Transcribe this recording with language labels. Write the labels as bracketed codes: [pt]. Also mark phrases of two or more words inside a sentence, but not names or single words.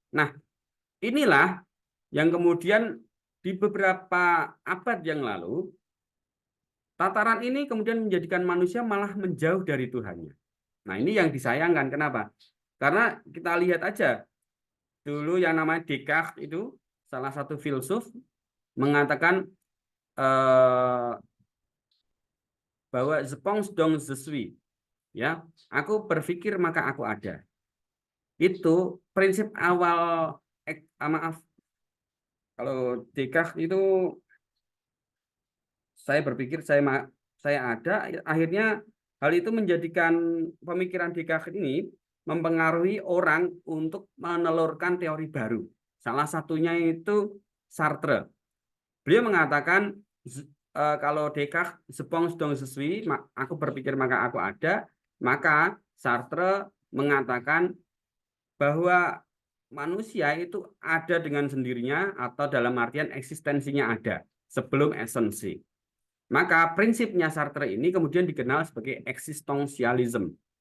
[id] Nah, inilah yang kemudian di beberapa abad yang lalu tataran ini kemudian menjadikan manusia malah menjauh dari Tuhannya. Nah, ini yang disayangkan. Kenapa? Karena kita lihat aja dulu yang namanya Descartes itu salah satu filsuf mengatakan bahwa [fr] je pense donc je suis, [id] ya, aku berpikir maka aku ada. Itu prinsip awal, maaf, kalau Descartes itu saya berpikir saya ada, akhirnya hal itu menjadikan pemikiran Descartes ini mempengaruhi orang untuk menelurkan teori baru. Salah satunya itu Sartre. Beliau mengatakan kalau Descartes [fr] je pense donc je suis, [id] aku berpikir maka aku ada, maka Sartre mengatakan bahwa manusia itu ada dengan sendirinya atau dalam artian eksistensinya ada sebelum esensi. Maka prinsipnya Sartre ini kemudian dikenal sebagai eksistensialisme.